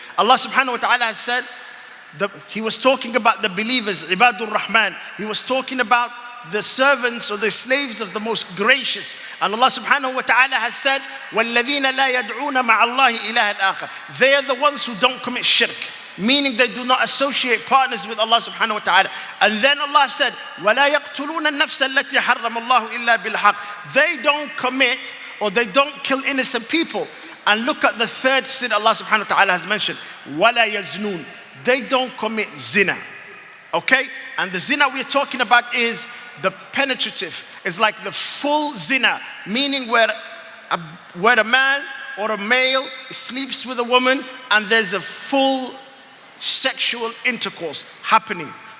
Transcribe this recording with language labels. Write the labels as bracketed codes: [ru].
[en] Allah subhanahu wa ta'ala has said, He was talking about the believers, Ibadur Rahman. He was talking about the servants or the slaves of the most gracious. And Allah subhanahu wa ta'ala has said, [ar] وَالَّذِينَ لَا يَدْعُونَ مَعَ اللَّهِ إِلَهًا آخَرَ. [en] They are the ones who don't commit shirk, meaning they do not associate partners with Allah subhanahu wa ta'ala. And then Allah said, [ar] وَلَا يَقْتُلُونَ النَّفْسَ الَّتِي حَرَّمَ اللَّهُ إِلَّا بِالْحَقِّ. [en] They don't commit or they don't kill innocent people. And look at the third sin Allah subhanahu wa ta'ala has mentioned, [ar] وَلَا يَزْنُونَ. [en] They don't commit zina. Okay? And the zina we're talking about is the penetrative. It's like the full zina, meaning where a man or a male sleeps with a woman and there's a full sexual intercourse happening.